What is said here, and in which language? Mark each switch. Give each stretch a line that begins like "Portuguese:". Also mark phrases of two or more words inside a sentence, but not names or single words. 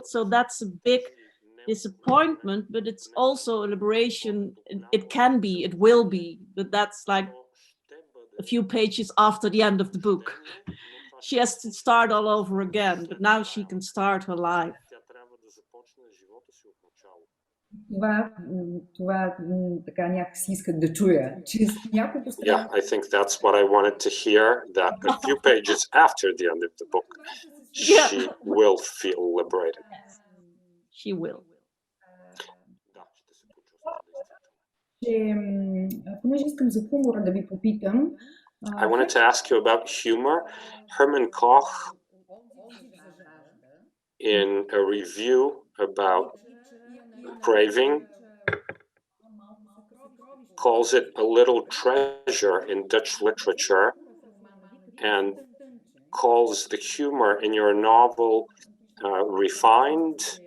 English: So that's a big disappointment, but it's also a liberation. It can be, it will be, but that's like a few pages after the end of the book. She has to start all over again, but now she can start her life.
Bulgarian: Това така някакси искат да чуя.
English: Yeah, I think that's what I wanted to hear, that a few pages after the end of the book, she will feel liberated. She will.
Bulgarian: Понеже искам за хумора да ви попитам.
English: I wanted to ask you about humor. Herman Koch, in a review about Craving, calls it a little treasure in Dutch literature, and calls the humor in your novel refined.